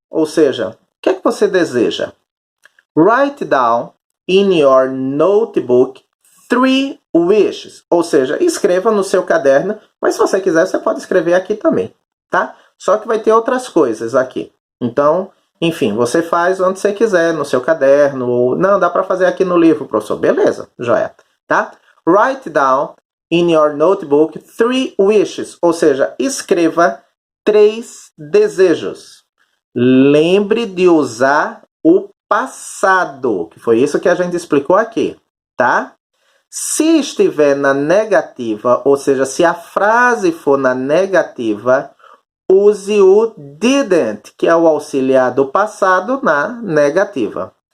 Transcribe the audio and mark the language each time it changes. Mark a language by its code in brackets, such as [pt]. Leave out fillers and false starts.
[pt] Ou seja, o que é que você deseja? [en] Write down in your notebook 3 wishes. [pt] Ou seja, escreva no seu caderno, mas se você quiser, você pode escrever aqui também, tá? Só que vai ter outras coisas aqui. Então, enfim, você faz onde você quiser, no seu caderno, ou... Não, dá para fazer aqui no livro, professor. Beleza, joia, tá? [en] Write down in your notebook 3 wishes. [pt] Ou seja, escreva 3 desejos. Lembre de usar o passado, que foi isso que a gente explicou aqui, tá? Se estiver na negativa, ou seja, se a frase for na negativa, use o didn't, que é o auxiliar do passado, na negativa.